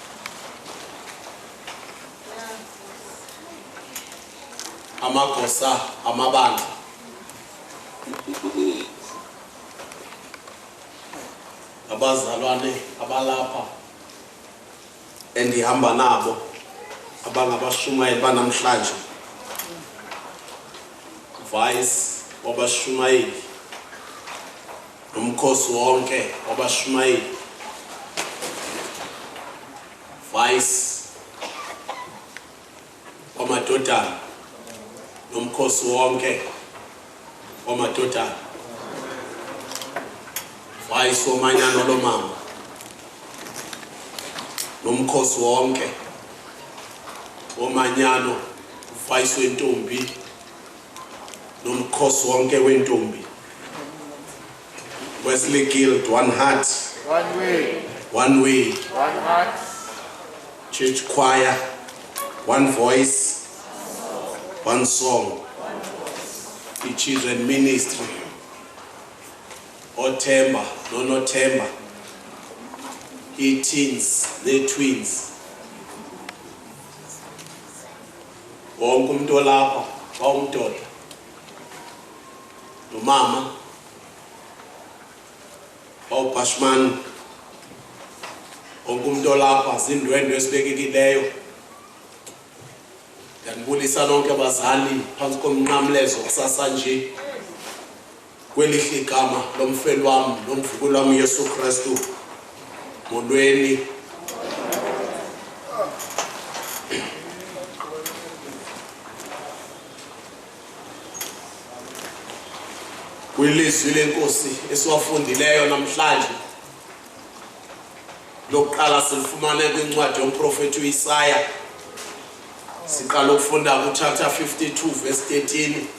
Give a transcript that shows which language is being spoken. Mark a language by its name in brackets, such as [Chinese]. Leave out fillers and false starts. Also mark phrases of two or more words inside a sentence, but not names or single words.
[Xhosa] amagosa amabandla abazalwane abalapha endihamba nabo abangabashumayeli banamhlanje vice wabashumayeli nomkhosi wonke wabashumayeli vice wamadodana nomkhosi wonke wamadodana vice womanyano lomama nomkhosi wonke womanyano vice wentombi nomkhosi wonke wentombi Wesley Guild, [English] one heart, One way, one way, one heart, church choir, one voice, one song, the children ministry, Othemba, Nonothemba, teens, the twins. [Zulu] Wonke umuntu olapha wawumdoda nomama wawuphashimani wonke umuntu olapha zindwendwe esibekekileyo ngiyanibulisa nonke abazali phansi komnqamlezo kusasa nje kwelihle igama lomfelo wami nomvukelo wami Yesu Kristu molweni [Xhosa] kwilizwi lenkosi esiwafundileyo namhlanje lokuqala silifumane kwincwadi yomprofeti uIsaya siqala ukufunda kuchapter 52 verse 13